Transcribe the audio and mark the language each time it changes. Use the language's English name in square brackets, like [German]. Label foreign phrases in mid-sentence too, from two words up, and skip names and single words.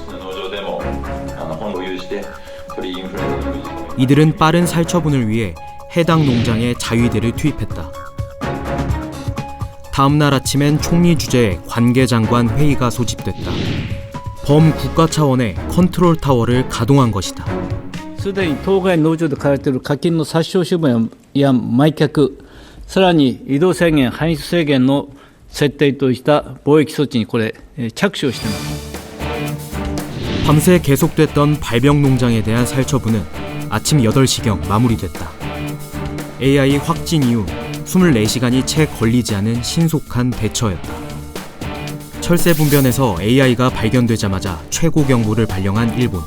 [Korean] 이들은 빠른 살처분을 위해 해당 농장에 자위대를 투입했다. 다음 날 아침엔 총리 주재의 관계장관 회의가 소집됐다. 범국가 차원의 컨트롤 타워를 가동한 것이다. [Japanese] すでに当該農場で買われている課金の殺傷処分や埋却、さらに移動制限、搬出制限の設定とした防疫措置に着手をしています。 [Korean] 밤새 계속됐던 발병 농장에 대한 살처분은 아침 8시경 마무리됐다. AI 확진 이후 24시간이 채 걸리지 않은 신속한 대처였다. 철새 분변에서 AI가 발견되자마자 최고 경보를 발령한 일본.